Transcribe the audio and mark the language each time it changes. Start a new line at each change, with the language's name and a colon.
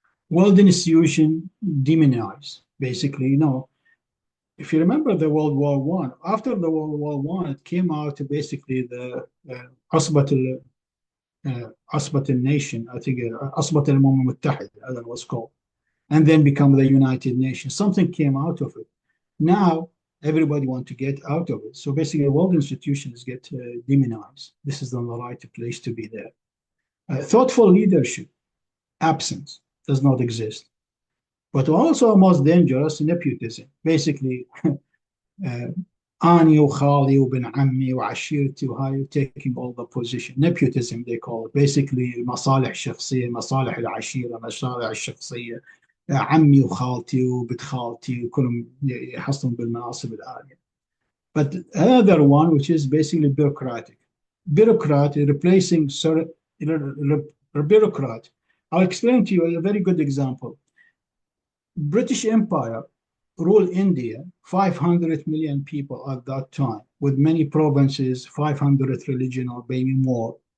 English: World institution demonized, basically, if you remember the World War I, after the World War I, it came out basically the
Arabic: عصبة النation,
English: I think,
Arabic: عصبة الأمم المتحدة,
English: I don't know what's called, and then become the United Nations. Something came out of it. Now, everybody wants to get out of it. So basically, world institutions get demonized. This is not the right place to be there. Thoughtful leadership, absence, does not exist. But also most dangerous, nepotism.
Arabic: Basically, أني وخالي وبن عمي وعشيرتي وهاي
English: taking all the position. Nepotism they call it.
Arabic: Basically مصالح شخصية, مصالح العشيرة, مصالح الشخصية. عمي وخالتي وبنت خالتي كلهم يحصلون بالمناصب العالية.
English: But another one, which is basically bureaucratic. Bureaucrat replacing bureaucrat. I'll explain to you a very good example. British Empire ruled India, 500 million people at that time, with many provinces, 500 religion or maybe more.